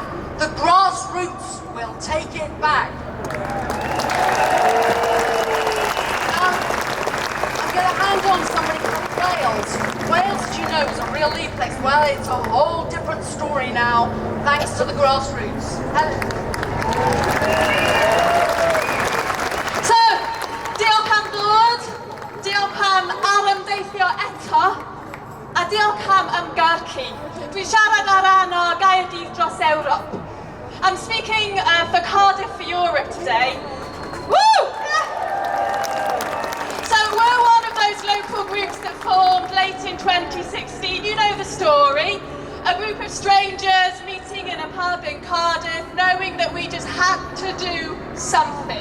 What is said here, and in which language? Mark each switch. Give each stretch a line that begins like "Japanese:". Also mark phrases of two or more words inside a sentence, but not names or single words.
English: The Grassroots will take it back. I'm going to hand on somebody from Wales. Wales, as you know, is a real leaf place. Well, it's a whole different story now, thanks to the Grassroots. Helen. So,
Welsh: diolch am ddod, diolch am arymdeithio eto, a diolch am ymgyrchu. Dwi'n siarad ar ran o Gaerdydd dros Ewrop.
English: I'm speaking for Cardiff for Europe today. Woo! So we're one of those local groups that formed late in 2016. You know the story. A group of strangers meeting in a pub in Cardiff, knowing that we just had to do something.